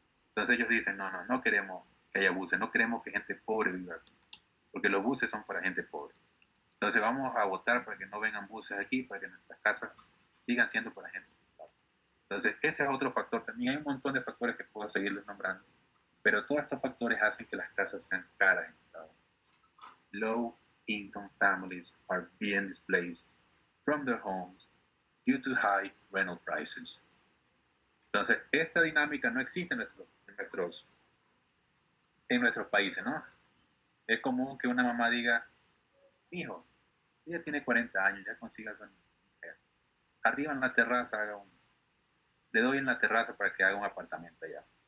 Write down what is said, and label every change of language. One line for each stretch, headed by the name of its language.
Spanish: Entonces ellos dicen, no queremos que haya buses, no queremos que gente pobre viva aquí, porque los buses son para gente pobre. Entonces vamos a votar para que no vengan buses aquí, para que nuestras casas sigan siendo para gente pobre. Entonces ese es otro factor. También hay un montón de factores que puedo seguirles nombrando, pero todos estos factores hacen que las casas sean caras en Estados Unidos.
English: Low-income families are being displaced from their homes due to high rental prices.
Spanish: Entonces, esta dinámica no existe en nuestros países, ¿no? Es común que una mamá diga, hijo, ella tiene 40 años, ya consiga su mujer. Arriba en la terraza le doy en la terraza para que haga un apartamento allá.